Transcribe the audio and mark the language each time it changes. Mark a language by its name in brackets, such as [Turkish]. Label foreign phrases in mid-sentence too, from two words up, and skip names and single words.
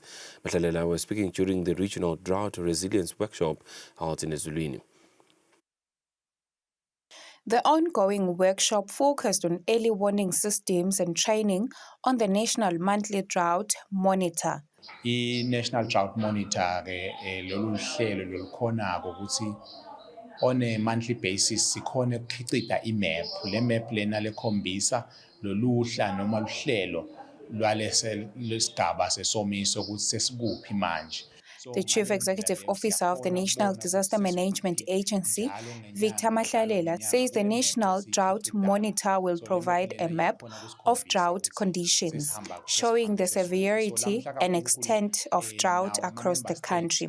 [English] Matlalela was speaking during the Regional Drought Resilience Workshop held in Eswatini. The ongoing workshop focused on early warning systems and training on the National Monthly Drought Monitor. [Swati] I-National Drought Monitor lolu hlelo lolukhonako ukuthi [English] on a monthly basis [Swati] sikhona ukukhicita imap le map lena lekhombisa loluhla noma luhlelo lwesigaba sesomiso ukuthi sesikuphi manje. [English] The Chief Executive Officer of the National Disaster Management Agency, Victor Matlalela, says the National Drought Monitor will provide a map of drought conditions, showing the severity and extent of drought across the country.